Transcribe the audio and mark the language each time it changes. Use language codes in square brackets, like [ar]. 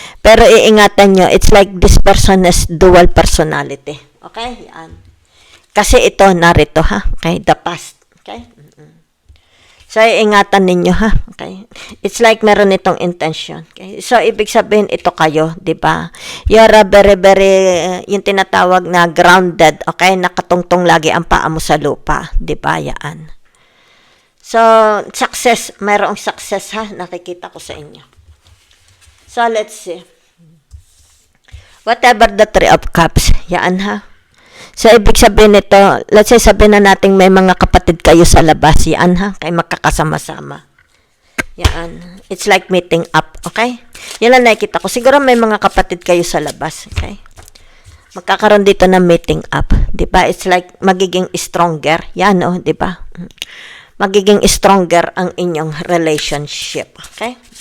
[tl] Pero iingatan nyo, [en] it's like this person has dual personality, okay? [tl] Yan. Kasi ito, narito, ha? Okay, [en] the past, [tl] okay? So, iingatan ninyo, ha? Okay? [en] It's like meron itong intention. Okay? [tl] So, ibig sabihin, ito kayo, di ba? [en] You're a very, [tl] yung tinatawag na [en] grounded, okay? [tl] Nakatungtong lagi ang paa mo sa lupa, di ba? Yan. So, success, mayroong success, ha? Nakikita ko sa inyo. [en] So, let's see. Whatever the Three of Cups, [tl] yan, ha? So, ibig sabihin nito, [en] let's say [tl] sabihin na natin may mga kapatid kayo sa labas. Yan ha, kayo magkakasama-sama. Yan. [en] It's like meeting up, okay? [tl] Yan lang nakikita ko. Siguro may mga kapatid kayo sa labas, okay? Magkakaroon dito ng meeting up. Diba? [en] It's like [tl] magiging stronger. Yan o, diba? Magiging stronger ang inyong relationship, okay?